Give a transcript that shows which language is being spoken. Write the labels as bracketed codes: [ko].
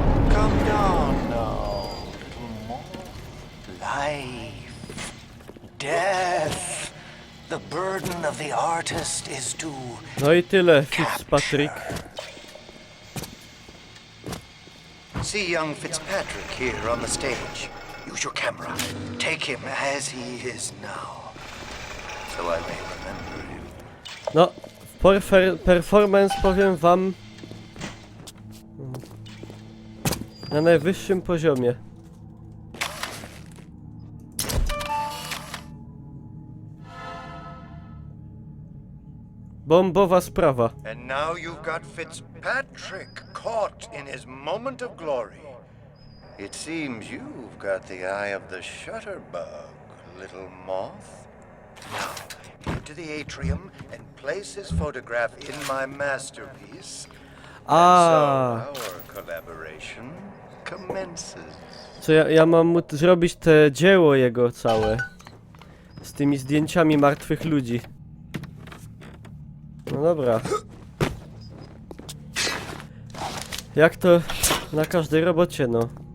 [en] Come down now, little more. Life, death, the burden of the artist is to [pl] No i tyle, Fitzpatrick. [en] See young Fitzpatrick here on the stage. Use your camera. Take him as he is now, so I may remember him. [pl] No, performance powiem wam na najwyższym poziomie. Bombowa sprawa. [en] And now you've got Fitzpatrick caught in his moment of glory. It seems you've got the eye of the shutterbug, little moth. Now, into the atrium and place his photograph in my masterpiece. A, And so our collaboration commences. [pl] co ja mam mu zrobić te dzieło jego całe z tymi zdjęciami martwych ludzi. No dobra. Jak to na każdej robocie, no.